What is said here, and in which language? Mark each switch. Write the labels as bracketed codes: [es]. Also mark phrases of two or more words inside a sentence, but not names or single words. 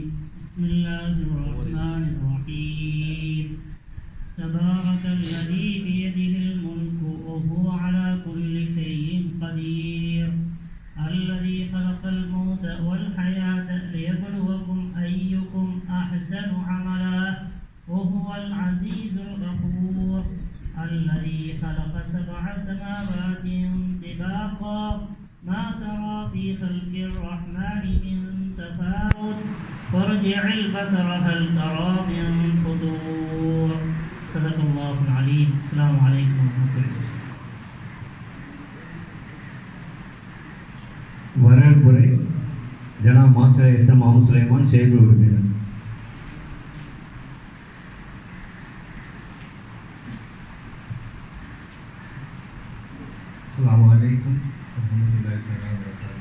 [ar] بسم الله الرحمن الرحيم. تبارك الذي بيده الملك وهو على كل شيء قدير. الذي خلق الموت والحياة ليبلوكم أيكم أحسن عملا وهو العزيز الغفور الذي خلق 7 سماوات طباقا ما ترى في خلق الرحمن من تفاوت فارجع البصر هل ترى من فطور. صدق الله العليم. السلام عليكم ورحمة الله. [ta] வரவேற்புரை ஜனாப் மாஸ்டர் SM முகமது சுலைமான் செயற்குழு உறுப்பினர். [ar] السلام عليكم ورحمة الله تعالى وبركاته.